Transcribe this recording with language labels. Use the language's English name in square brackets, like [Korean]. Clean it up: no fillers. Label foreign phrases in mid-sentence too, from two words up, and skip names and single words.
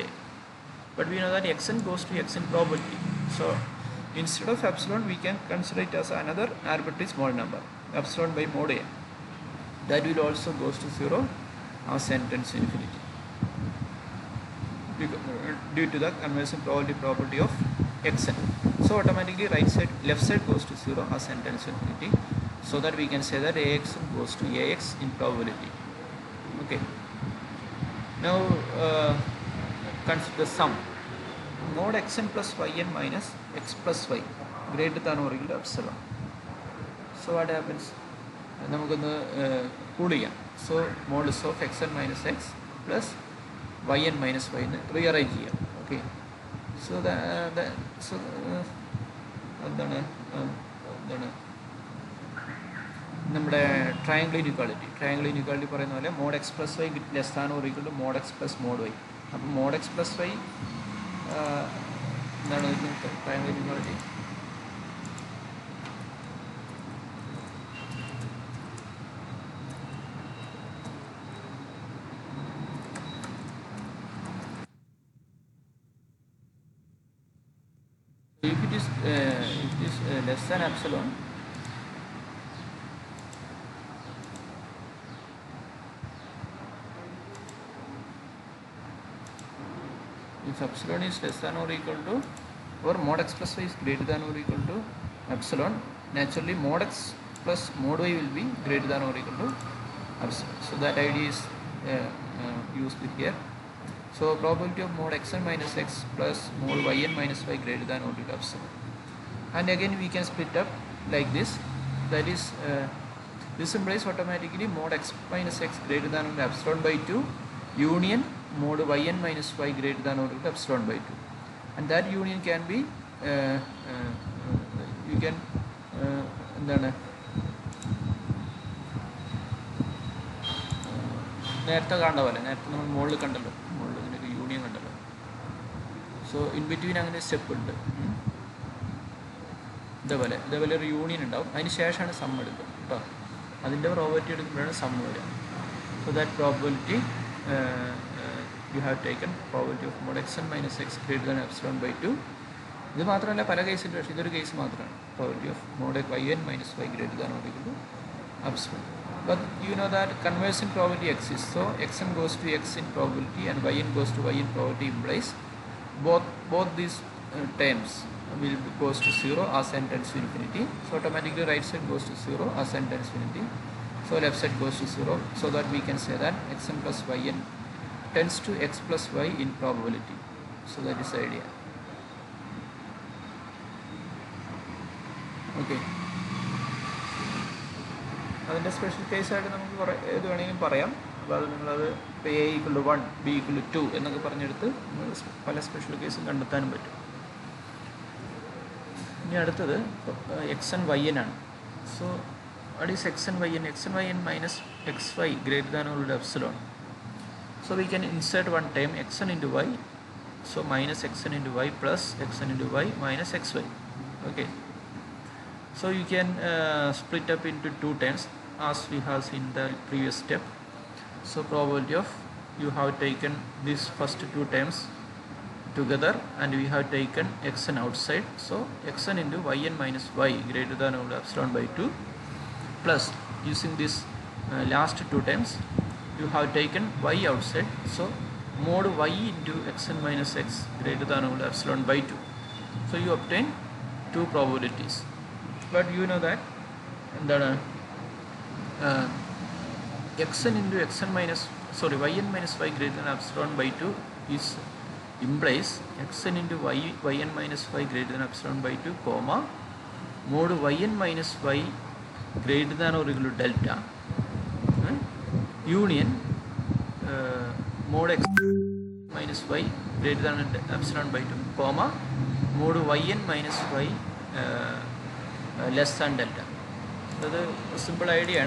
[English] But we know that xn goes to xn probability, so instead of epsilon we can consider it as another arbitrary small number, epsilon by mod a, that will also goes to 0 as n tends to infinity, due to the conversion probability property of xn. So automatically left side goes to 0 as n tends to infinity, so that we can say that axn goes to ax in probability. Okay, now consider the sum. Mod xn plus yn minus x plus y greater than or equal to epsilon. So what happens? So modulus of xn minus x plus yn minus y rearrange here. Okay, so [Malayalam] എന്താണ് നമ്മുടെ [English] triangle inequality [Malayalam] പറയുന്ന പോലെ [English] mod x plus y less than or equal to mod x plus mod y. അപ്പം mod x plus y എന്താണ് triangle inequality? If it is less than epsilon, if epsilon is less than or equal to, or mod x plus y is greater than or equal to epsilon, naturally mod x plus mod y will be greater than or equal to epsilon. So that idea is used here. So probability of mod xn minus x plus mod yn minus y greater than or equal to epsilon. And again we can split up like this. That is, this implies automatically mod x minus x greater than or equal to epsilon by 2 union mod yn minus y greater than or equal to epsilon by 2. And that union can be you can [Malayalam] എന്താണ് നേരത്തെ കണ്ട പോലെ, നേരത്തെ നമ്മൾ മുകളിൽ കണ്ടല്ലോ, മുകളിൽ ഇതിനൊക്കെ യൂണിയൻ കണ്ടല്ലോ. [English] so in between [Malayalam] അങ്ങനെ സ്റ്റെപ്പ് ഉണ്ട്. ഇതേപോലെ ഒരു യൂണിയൻ ഉണ്ടാവും, അതിന് ശേഷമാണ് സം എടുക്കുക കേട്ടോ. അതിൻ്റെ പ്രോബബിലിറ്റി എടുക്കുമ്പോഴാണ് സം വരിക. [English] so that probability you have taken probability of mod xn minus x greater than epsilon by 2. [Malayalam] ഇത് മാത്രമല്ല, പല കേസിലും, പക്ഷേ ഇതൊരു കേസ് മാത്രമാണ്. [English] probability of mod yn minus y greater than or equal to epsilon. But you know that convergence probability exists. So xn goes to x in probability and yn goes to y in probability implies both these terms will goes to 0 as n tends to infinity. So automatically right side goes to 0 as n tends to infinity. So left side goes to 0. So that we can say that xn plus yn tends to x plus y in probability. So that is the idea. Okay. [Malayalam] അതിൻ്റെ സ്പെഷ്യൽ കേസായിട്ട് നമുക്ക് ഏത് വേണമെങ്കിലും പറയാം. അപ്പോൾ അത് നിങ്ങളത് ഇപ്പോൾ [English] a equal to 1 b equal to 2 [Malayalam] എന്നൊക്കെ പറഞ്ഞെടുത്ത് പല സ്പെഷ്യൽ കേസും കണ്ടെത്താനും പറ്റും. ഇനി അടുത്തത് [English] x n y n [Malayalam] ആണ്. [English] so what is x n y n? x n y n minus x y greater than or epsilon. So we can insert one term xn into y. So minus xn into y plus xn into y minus xy. Okay. So you can split up into two terms as we have seen the previous step. So probability of, you have taken these first two terms together and we have taken xn outside. So xn into yn minus y greater than or epsilon by 2 plus using this last two terms you have taken y outside. So mod y into xn minus x greater than or epsilon by 2. So you obtain two probabilities. But you know that xn into xn minus yn minus y greater than epsilon by 2 is implies xn into yn minus y greater than epsilon by 2 comma mod yn minus y greater than or equal to delta union mod x minus y greater than epsilon by 2 comma mod yn minus y less than delta. [Malayalam] അത് [English] simple idea [Malayalam] ആണ്.